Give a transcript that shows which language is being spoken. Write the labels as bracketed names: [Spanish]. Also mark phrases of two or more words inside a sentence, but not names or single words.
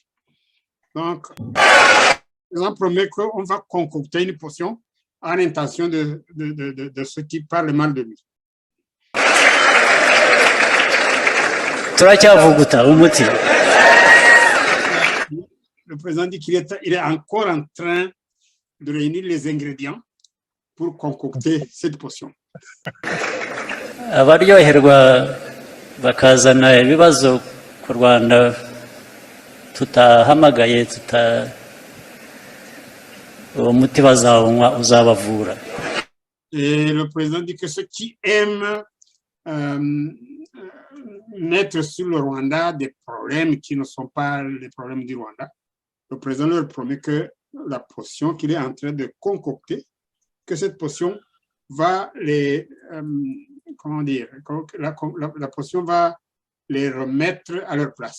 [French] Donc, on promet qu'on va concocter une potion en intention de ceux qui parlent mal de lui. Le président dit qu'il est encore en train de réunir les ingrédients pour concocter cette potion. [Kinyarwanda] Abaryoherwa bakazana ibibazo ku Rwanda tutahamagaye uwo muti bazawunywa uzabavura. [French] Et le président dit que ceux qui aiment mettre sur le Rwanda des problèmes qui ne sont pas les problèmes du Rwanda, le président leur promet que la potion qu'il est en train de concocter, que cette potion va les comment dire, la potion va les remettre à leur place.